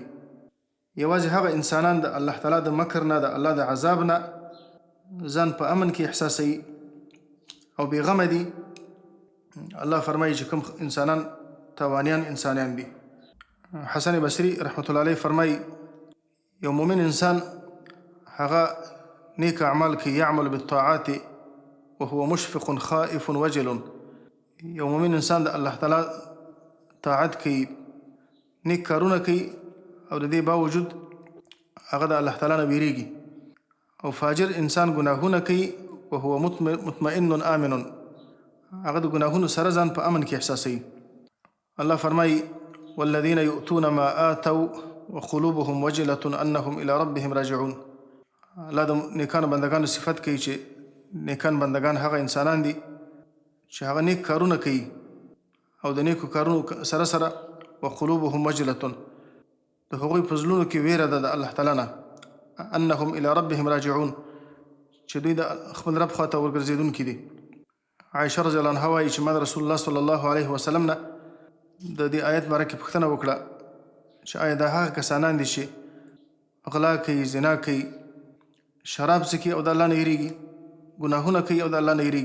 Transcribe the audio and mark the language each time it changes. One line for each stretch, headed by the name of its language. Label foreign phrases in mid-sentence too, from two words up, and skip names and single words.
Pashto: یوازې هغه انسانان د الله تعالی د مکر نه، د الله د عذاب نه ځان په امن کې احساسوي او بېغمه دي. الله فرمایي چې کوم انسانان تاوانیان انسانیان دي. حسن بصري
Arabic: رحمت الله علیه
Pashto: فرمایي یو مؤمن انسان هغه نیک اعمال کوي،
Arabic: یعمل بالطاعات وهو مشفق خائف وجل.
Pashto: یو مؤمن انسان د الله تعالی طاعت کوي، نیک کارونه کوي، او د دې باوجود هغه د الله تعالی نه ویریږي او فاجر انسان ګناهونه کوي
Arabic: وهو مطمئن آمن،
Pashto: هغه د ګناهونو سره ځان په امن کې احساسوي. الله فرمایي
Arabic: والذین یؤتون ما آتوا وقلوبهم وجلة انهم الى ربهم راجعون.
Pashto: الله د نیکانو بندگانو صفت کوي چې نیکان بندگان هغه انسانان دي چې هغه نیک کارونه کوي او د نیکو کارونو سره سره
Arabic: وقلوبهم وجلة،
Pashto: د هغوی په زړونو کې ویره ده د الله تعالی نه،
Arabic: انهم الى ربهم راجعون،
Pashto: چې دوی د خپل رب خواته ورګرځېدونکي دي. عایشه
Arabic: رضی الله عنها
Pashto: وایي چې ما د
Arabic: رسول الله صلی الله علیه وسلم
Pashto: نه د دې آیت باره کې پوښتنه وکړه چې آیا دا هغه کسانان دي چې غلا کوي، زنا کوي، شراب څښي او د الله نه یېرېږي، ګناهونه کوي او د الله نه یېرېږي؟